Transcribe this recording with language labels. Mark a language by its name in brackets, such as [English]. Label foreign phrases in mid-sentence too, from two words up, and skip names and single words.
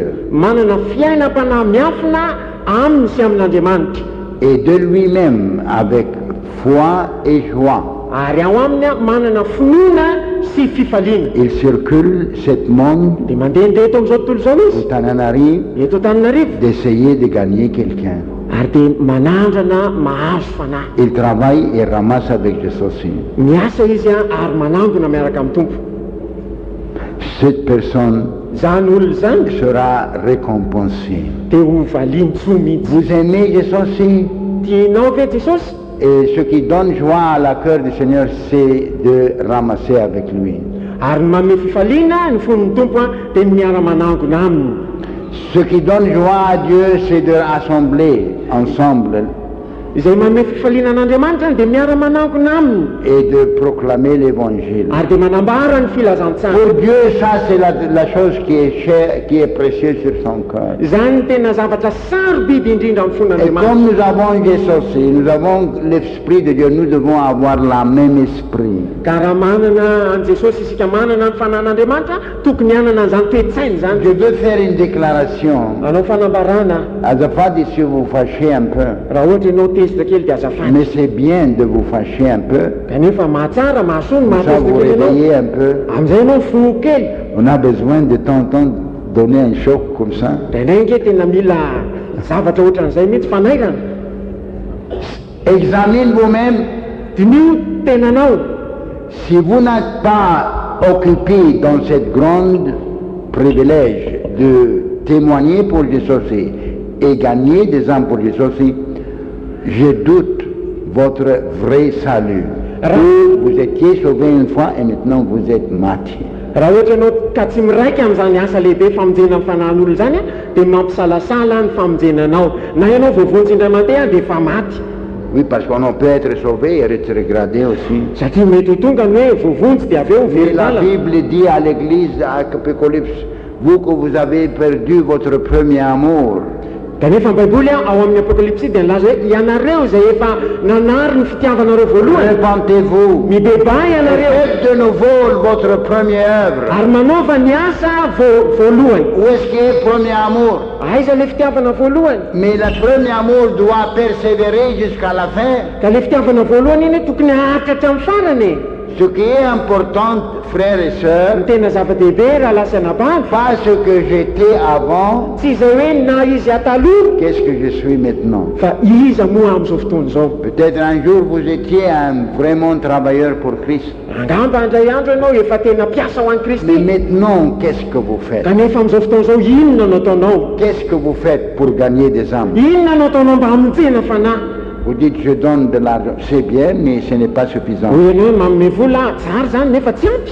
[Malagasy] manana fiainam-panahy miafina aminy sy amin'andriamanitra [French] et de lui-même avec foi et joie. [Malagasy] ary ao aminy a manana finoana sy fifaliana [French] Il circule ce monde [Malagasy] dia mandehandeha eto amin'izao tontolo izao [French] au izy Tananarive [Malagasy] eto Antananarivo [French] d'essayer de gagner quelqu'un. [Malagasy] ary dia manandrana mahazo fanahy [French] Il travaille et ramasse avec Jésus aussi. [Malagasy] miasa izy a ary manangona miaraka amin'ny tompo [French] Cette personne [Malagasy] zany olona zany [French] sera récompensée. [Malagasy] dia ho valiany tsoa mihitsy [French] Vous aimez Jésus aussi? [Malagasy] tianao ve jesosy [French] Et ce qui donne joie à la cœur du Seigneur, c'est de ramasser avec lui. [Malagasy] ary ny manome fifaliana ny fon'ny tompo a dia miara-manangona aminy [French] Ce qui donne joie à Dieu, c'est de rassembler ensemble [Malagasy] izay manome fifaliana an'andriamanitra dia miara-manangona aminy [French] et de proclamer l'évangile. [Malagasy] ary dia manambara ny filazantsany [French] Pour Dieu, ça c'est la chose qui est chère, qui est précieuse sur son cœur. [Malagasy] zany ny tena zavatra sarobidy indrindra amin'ny [French] Et [Malagasy] fon'andriamanitra [French] comme nous avons Jésus aussi, nous avons l'Esprit de Dieu, nous devons avoir la même esprit. [Malagasy] ka raha manana an jesosy isika manana ny fanan'andriamanitra tokony hanana an'izany toetsainy zany [French] Je veux faire une déclaration. [Malagasy] anao fanambarana [French] Azafady si vous fâchez un peu, [Malagasy] raha ohatra ianao tezitra kely dia azafady [French] mais c'est bien de vous fâcher un peu. [Malagasy] kanefa mahatsara mahasoa ny [French] Ça vous [Malagasy] mahatezitra kely ianao [French] réveiller un peu. [Malagasy] amin'izay ianao fo kely [French] On a besoin de temps en temps donner un choc comme ça. [Malagasy] dia nainge tena mila zavatra ohatran'izay mihitsy fanairana [French] Examine vous-même. [Malagasy] dinio tenanao [French] Si vous n'êtes pas occupé dans cette grande privilège de témoigner pour Jésus et gagner des âmes pour Jésus, je doute votre vrai salut. Vous étiez sauvé une fois et maintenant vous êtes martyr. [Malagasy] raha ohatra ianao ka tsy miraika amin'izany asa lehibe famonjena amin'ny fanahin'olona zany a dia mampisalasala ny famonjenanao na ianao voavonjy indray mandeha dia efa maty. [French] Oui, parce qu'on peut être sauvé et rétrogradé aussi. [Malagasy] Satria mety ho tonga ny hoe voavonjy dia avy eo [French] Et la [Malagasy] velolala. [French] Bible dit à l'église, à Apocalypse, vous que vous avez perdu votre premier amour, [Malagasy] Kanefa ny baiboly ao amin'ny apokalipsy dia nilaza hoe ianareo izay efa nanary ny fitiavanareo voalohany, [French] repentez-vous, [Malagasy] mibeba ianareo [French] faites de nouveau votre première œuvre. [Malagasy] ary manaova ny asa voalohany. [French] Où est-ce qu'il est le premier amour? [Malagasy] Aiza le fitiavana voalohany? [French] Mais le premier amour doit persévérer jusqu'à la fin. [Malagasy] Ka le fitiavana voalohany iny tokony haharitra hatramin'ny farany. [French] Ce qui est important, frères et [Malagasy] Ny [French] sœurs, [Malagasy] tena zava-dehibe raha lasa nabavy, [French] pas ce que j'étais avant, [Malagasy] tsy izay hoe na izy ataloha, [French] qu'est-ce que je suis maintenant. [Malagasy] fa iza moa amin'izao fotoana izao. [French] Peut-être un jour vous étiez un vraiment travailleur pour Christ. [Malagasy] Angamba indray andro ianao efa tena piasa ho an'i [French] Mais [Malagasy] Kristy. [French] maintenant, qu'est-ce que vous faites? [Malagasy] Kanefa amin'izao fotoana izao inona no ataonao? [French] Qu'est-ce que vous faites pour gagner des âmes? [Malagasy] Inona no ataonao mba hamonjena fanahy? [French] Vous dites, je donne de l'argent. C'est bien, mais ce n'est pas suffisant. [Malagasy] Ho ianao hoe manome vola tsara zany nefa tsy ampy.